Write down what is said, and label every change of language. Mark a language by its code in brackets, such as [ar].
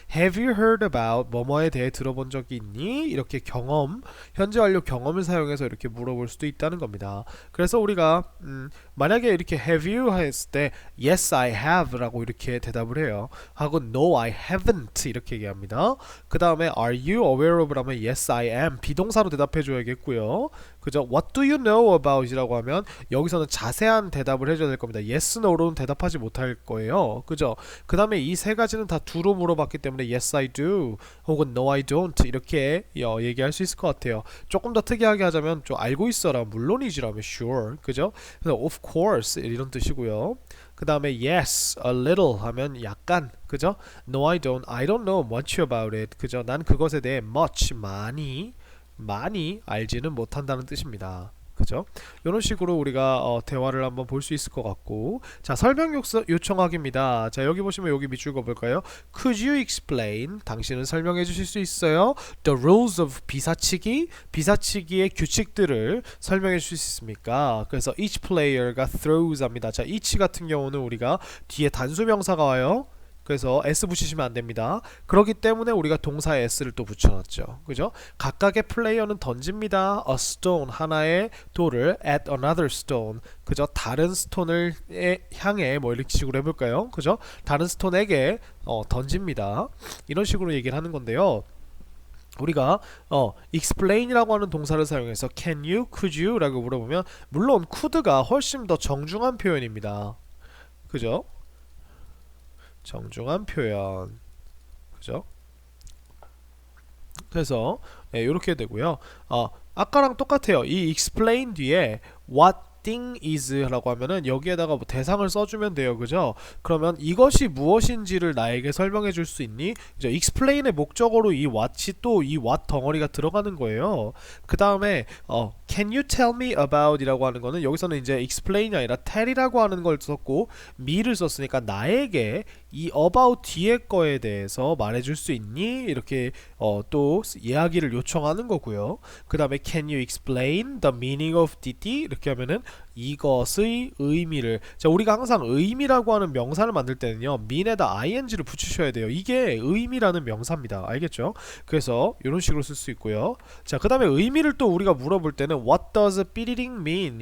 [en] Have you heard about [ko] 뭐뭐에 대해 들어본 적이 있니? 이렇게 경험, 현재 완료 경험을 사용해서 이렇게 물어볼 수도 있다는 겁니다. 그래서 우리가 만약에 이렇게 have you 했을 때 [en] yes I have [ko] 라고 이렇게 대답을 해요. 하고 [en] no I haven't [ko] 이렇게 얘기합니다. 그 다음에 are you aware of 라면 yes I am 비동사로 대답해 줘야겠고요. 그죠? What do you know about 이라고 하면 여기서는 자세한 대답을 해줘야 될 겁니다. yes no로는 대답하지 못할 거예요. 그죠? 그 다음에 이 세 가지는 다 do로 물어봤기 때문에 [en] yes I do [ko] 혹은 [en] no I don't [ko] 이렇게 얘기할 수 있을 것 같아요. 조금 더 특이하게 하자면 좀 알고 있어라 물론이지라면 sure 그죠? 그래서 of course 이런 뜻이고요. 그 다음에 yes a little 하면 약간 그죠? [en] no I don't know much about it 그죠? [ko] 난 그것에 대해 much 많이 알지는 못한다는 뜻입니다. 그죠? 이런 식으로 우리가 대화를 한번 볼 수 있을 것 같고 자 설명 요청하기입니다. 자 여기 보시면 여기 밑줄 그어볼까요? [en] Could you explain? [ko] 당신은 설명해 주실 수 있어요? [en] The rules of [ko] 비사치기의 규칙들을 설명해 주실 수 있습니까? 그래서 each player가 throws 합니다. 자 each 같은 경우는 우리가 뒤에 단수명사가 와요. 그래서 s 붙이시면 안됩니다. 그렇기 때문에 우리가 동사에 s를 또 붙여놨죠. 그죠? 각각의 플레이어는 던집니다. a stone 하나의 돌을 at another stone 그죠? 다른 스톤을 향해 뭐 이렇게 식으로 해볼까요? 그죠? 다른 스톤에게 던집니다. 이런 식으로 얘기를 하는 건데요. 우리가 explain이라고 하는 동사를 사용해서 can you, could you 라고 물어보면 물론 could가 훨씬 더 정중한 표현입니다. 그죠? 정중한 표현 그죠? 그래서 이렇게 되고요. 아까랑 똑같아요. 이 explain 뒤에 what thing is 라고 하면은 여기에다가 뭐 대상을 써주면 돼요. 그죠? 그러면 이것이 무엇인지를 나에게 설명해 줄 수 있니? 그죠? explain의 목적어로 이 what이 또 이 what 덩어리가 들어가는 거예요. 그 다음에 can you tell me about 이라고 하는 거는 여기서는 이제 explain이 아니라 tell이라고 하는 걸 썼고 me를 썼으니까 나에게 이 about 뒤에 거에 대해서 말해줄 수 있니? 이렇게 또 이야기를 요청하는 거고요. 그 다음에 [en] can you explain the meaning of dd? [ko] 이렇게 하면은 이것의 의미를 자 우리가 항상 의미라고 하는 명사를 만들 때는요 mean에다 ing를 붙이셔야 돼요. 이게 의미라는 명사입니다. 알겠죠? 그래서 이런 식으로 쓸 수 있고요. 자 그 다음에 의미를 또 우리가 물어볼 때는 [en] what does [ko] 삐리링 mean?